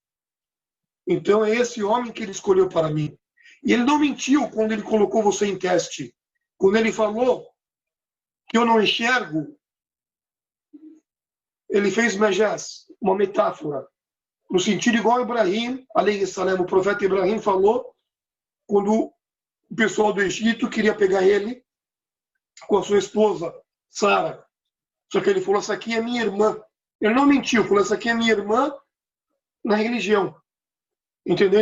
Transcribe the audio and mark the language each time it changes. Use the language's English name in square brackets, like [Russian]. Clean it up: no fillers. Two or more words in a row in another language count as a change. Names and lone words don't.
[Portuguese] Então é esse homem que ele escolheu para mim. E ele não mentiu quando ele colocou você em teste. Quando ele falou que eu não enxergo, ele fez majaz, uma metáfora. No sentido igual Ibrahim, [Arabic] عليه السلام, [Portuguese] o profeta Ibrahim falou, quando o pessoal do Egito queria pegar ele com a sua esposa, Sara. Só que ele falou, essa aqui é minha irmã. Ele não mentiu, falou, essa aqui é minha irmã na religião. Entendeu?